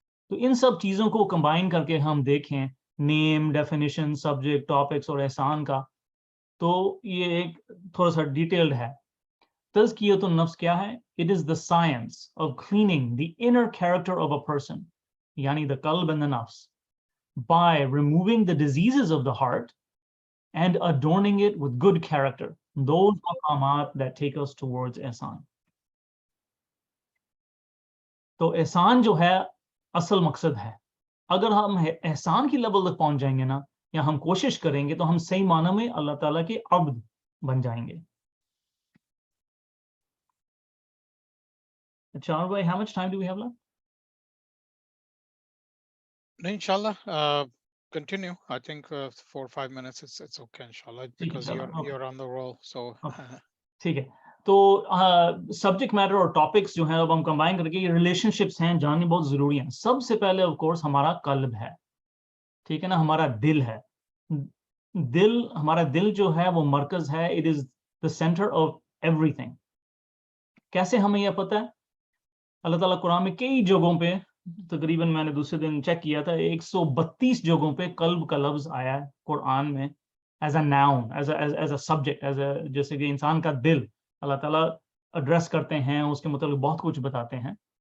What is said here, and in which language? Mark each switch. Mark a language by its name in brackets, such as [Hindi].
[Urdu] تو ان سب چیزوں کو کمبائن کر کے ہم دیکھیں، نیم، ڈیفینیشن، سبجیکٹ، ٹاپکس اور احسان کا، تو یہ ایک تھوڑا سا ڈیٹیلڈ ہے. تزکیۃ النفس کیا ہے؟ [English] It is the science of cleaning the inner character of a person, یعنی the قلب and the نفس، by removing the diseases of the heart and adorning it with good character. Those مقامات that take us towards احسان. [Urdu] تو احسان جو ہے اصل مقصد ہے. اگر ہم احسان کی لیول تک پہنچ جائیں گے نا، یا ہم کوشش کریں گے، تو ہم صحیح معنی میں اللہ تعالیٰ کے عبد بن جائیں گے. [English] اچھا بھائی، how much time do we have left? No, inshallah, continue. I think 4 or 5 minutes it's okay, inshallah, because you're on the roll. So [Urdu] ٹھیک ہے. تو سبجیکٹ میٹر اور ٹاپکس جو ہیں اب ہم کمبائن کر کے، یہ ریلیشن شپس ہیں، جاننی بہت ضروری ہیں. سب سے پہلے آف کورس ہمارا قلب ہے، ٹھیک ہے نا، ہمارا دل ہے. ہمارا دل جو ہے وہ مرکز ہے. [English] It is the centre of everything. [Urdu] کیسے ہمیں یہ پتہ ہے؟ اللہ تعالیٰ قرآن میں کئی جگہوں پہ، تقریباً میں نے دوسرے دن چیک کیا تھا، 132 جگہوں پہ قلب کا لفظ آیا ہے قرآن میں، [English] as a noun, as a subject, [Urdu] جیسے کہ انسان کا دل اللہ تعالیٰ ایڈریس کرتے ہیں، اس کے متعلق بہت کچھ بتاتے ہیں.